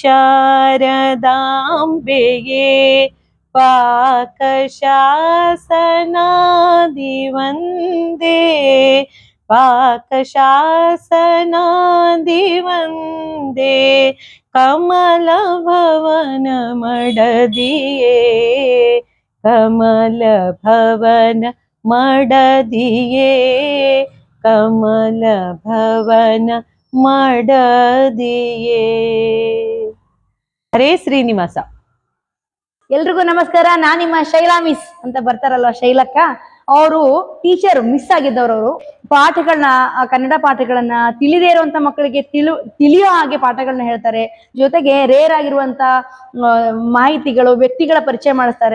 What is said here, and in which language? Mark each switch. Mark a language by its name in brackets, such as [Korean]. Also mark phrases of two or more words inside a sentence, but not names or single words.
[Kannada] ಶಾರದಾಂಬೆಯೇ ಪಾಕಶಾಸನಾದಿವಂದೇ ಪಾಕಶಾಸನಾದಿವಂದೇ ಕಮಲಭವನ ಮಡದಿಯೇ ಕಮಲಭವನ ಮಡದಿಯೇ ಕಮಲಭವನ ಮಡದಿಯೇ. ಹರೇ ಶ್ರೀನಿವಾಸ. ಎಲ್ರಿಗೂ ನಮಸ್ಕಾರ. ನಾನು ನಿಮ್ಮ ಶೈಲಾ ಮಿಸ್ ಅಂತ ಬರ್ತಾರಲ್ವ, ಶೈಲಕ್ಕ. ಅವರು [English] teacher miss [Kannada] ಆಗಿದ್ದವರು. ಅವರು ಪಾಠಗಳನ್ನ, ಕನ್ನಡ ಪಾಠಗಳನ್ನ ತಿಳಿದೇ ಇರುವಂತ ಮಕ್ಕಳಿಗೆ ತಿಳಿಯೋ ಹಾಗೆ ಪಾಠಗಳನ್ನ ಹೇಳ್ತಾರೆ. ಜೊತೆಗೆ ರೇರ್ ಆಗಿರುವಂತ ಮಾಹಿತಿಗಳು, ವ್ಯಕ್ತಿಗಳ ಪರಿಚಯ ಮಾಡಿಸ್ತಾರೆ.